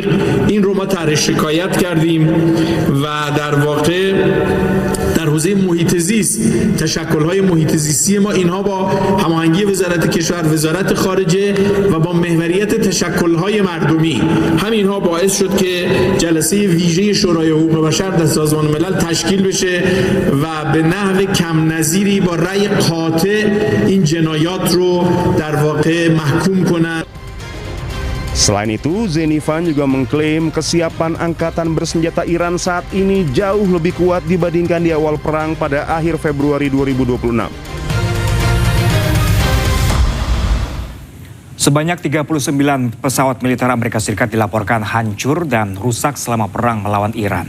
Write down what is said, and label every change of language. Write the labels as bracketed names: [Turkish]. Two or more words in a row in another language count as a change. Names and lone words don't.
[Persian] این رو ما طرح شکایت کردیم و در واقع در حوزه محیط زیست تشکل‌های محیط زیستی ما اینها با هماهنگی وزارت کشور، وزارت خارجه و با محوریت تشکل‌های مردمی همینها باعث شد که جلسه ویژه شورای حقوق بشر در سازمان ملل تشکیل بشه و به نحو کم نظیری با رأی قاطع این جنایات رو در واقع محکوم کنند. [Indonesian] Selain itu, Zainifan juga mengklaim kesiapan angkatan bersenjata Iran saat ini jauh lebih kuat dibandingkan di awal perang pada akhir Februari 2026. Sebanyak 39 pesawat militer Amerika Serikat dilaporkan hancur dan rusak selama perang melawan Iran.